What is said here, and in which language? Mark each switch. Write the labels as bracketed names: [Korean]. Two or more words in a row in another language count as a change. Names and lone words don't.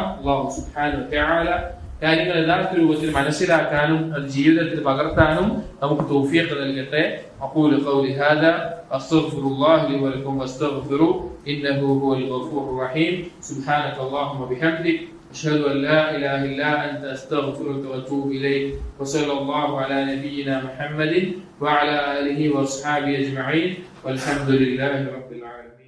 [Arabic] الله سبحانه وتعالى [Malayalam] കാര്യങ്ങൾ യഥാർത്ഥ രൂപത്തിൽ മനസ്സിലാക്കാനും അത് ജീവിതത്തിൽ പകർത്താനും നമുക്ക് തൗഫീഖ് നൽകട്ടെ. [Arabic] أقول قولي هذا أستغفر الله لي ولكم واستغفروه إنه هو الغفور الرحيم. سبحانك اللهم بحمدك أشهد أن لا إله إلا أنت أستغفرك وأتوب إليك وصلى الله على نبينا محمد وعلى آله وأصحابه أجمعين والحمد لله رب العالمين.